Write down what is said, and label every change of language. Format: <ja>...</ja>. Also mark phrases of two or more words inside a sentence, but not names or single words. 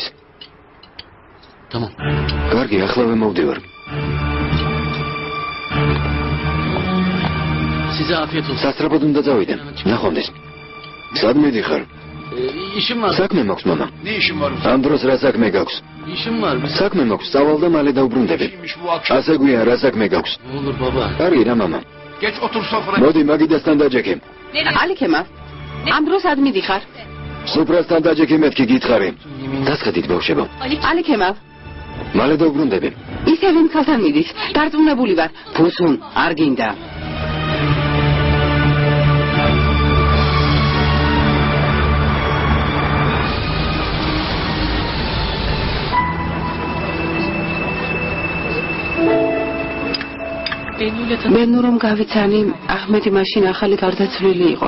<ka>Tamam. კარგი, ახლავე მოვდივარ.</ka> <tr>Size afiyet olsun.</tr> <ka>სასწრაფოდ უნდა წავიდე. ნახვამდის. სად მიდიხარ?</ka> <tr>İşim var.</tr> <ka>საქმე მაქვს, მამა.</ka> <tr>Ne işin var?</tr> <ka>ამ დროს რა საქმე გაქვს?</ka> <tr>İşim var.</tr> <ka>საქმე მაქვს, სწავალ და მალე დავბრუნდები.</ka> <tr>Bu akşam.</tr> <ka>ასე გვიან, რა საქმე გაქვს?</ka> <tr>Ne olur baba.</tr> <ka>კარგი რა, მამა.</ka> <tr>Geç otur sofraya.</tr> <ka>მოდი, მაგიდასთან დაჯექე. ალი ქემალ. ამ დროს ად მიდიხარ? სუფრასთან დაჯექე, მეთქი გითხარი. დასხედით, ბავშვებო. ალი ქემალ. მალე დავბრუნდები. ისევ იმ ქალთან მიდის. დარწმუნებული ვარ. ფუსუნ, არ გინდა. ბენუ რომ გავიცანი, ახმედი მაშინ ახალი გარდაცვლილი იყო.</ka>